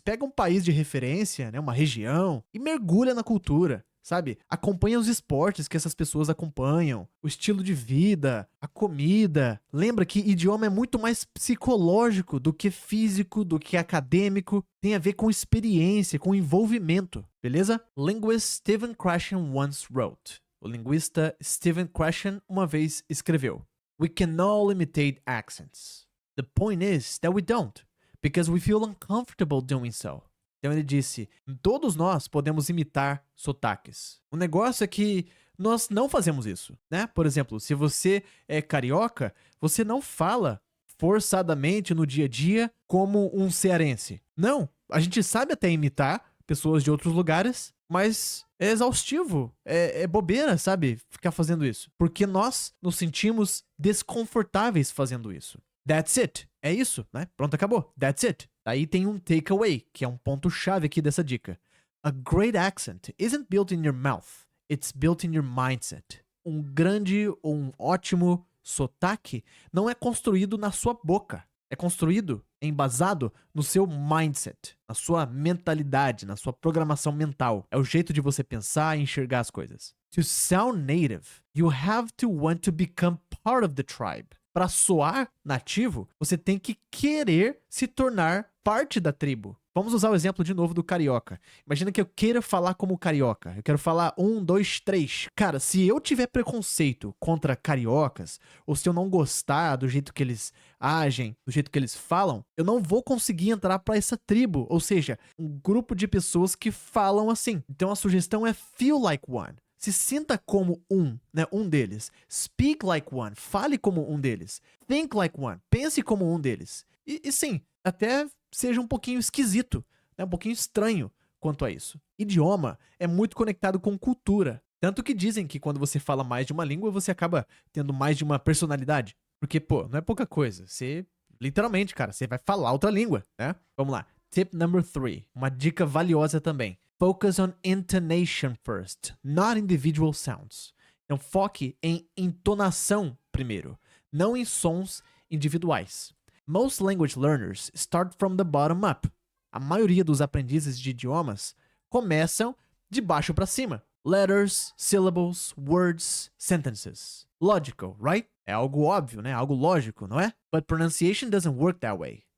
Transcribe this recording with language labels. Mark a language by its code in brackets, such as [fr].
[pt] Pega um país de referência, né, uma região, e mergulha na cultura. Sabe? Acompanha os esportes que essas pessoas acompanham, o estilo de vida, a comida. Lembra que idioma é muito mais psicológico do que físico, do que acadêmico. Tem a ver com experiência, com envolvimento, beleza? [en] Linguist Stephen Krashen once wrote. [pt] O linguista Stephen Krashen uma vez escreveu: [en] "We can all imitate accents. The point is that we don't, because we feel uncomfortable doing so." [pt] Então ele disse: todos nós podemos imitar sotaques. O negócio é que nós não fazemos isso, né? Por exemplo, se você é carioca, você não fala forçadamente no dia a dia como um cearense. Não, a gente sabe até imitar pessoas de outros lugares, mas é exaustivo, é bobeira, sabe? Ficar fazendo isso. Porque nós nos sentimos desconfortáveis fazendo isso. [en] That's it. [pt] É isso, né? Pronto, acabou. That's it. Aí tem um takeaway, que é um ponto-chave aqui dessa dica. [en] A great accent isn't built in your mouth, it's built in your mindset. [pt] Um grande ou um ótimo sotaque não é construído na sua boca. É construído, embasado no seu mindset, na sua mentalidade, na sua programação mental. É o jeito de você pensar e enxergar as coisas. [en] To sound native, you have to want to become part of the tribe. [pt] Para soar nativo, você tem que querer se tornar parte da tribo. Vamos usar o exemplo de novo do carioca. Imagina que eu queira falar como carioca. Eu quero falar 1, 2, 3. Cara, se eu tiver preconceito contra cariocas, ou se eu não gostar do jeito que eles agem, do jeito que eles falam, eu não vou conseguir entrar para essa tribo. Ou seja, um grupo de pessoas que falam assim. Então a sugestão é [en] feel like one. [pt] Se sinta como né, um deles. [en] Speak like one, [pt] fale como um deles. [en] Think like one, [pt] pense como um deles. E sim, até seja um pouquinho esquisito, né, um pouquinho estranho quanto a isso. Idioma é muito conectado com cultura. Tanto que dizem que quando você fala mais de uma língua, você acaba tendo mais de uma personalidade. Porque, pô, não é pouca coisa. Você, literalmente, cara, você vai falar outra língua, né? Vamos lá. [en] Tip number 3. [pt] Uma dica valiosa também. [en] Focus on intonation first, not individual sounds. [pt] Então, foque em entonação primeiro, não em sons individuais. [en] Most language learners start from the bottom up. [pt] A maioria dos aprendizes de idiomas começam de baixo para cima. [en] Letters, syllables, words, sentences. Logical, right? [pt] É algo óbvio, né? Algo lógico, não é? [en] But pronunciation doesn't work that way.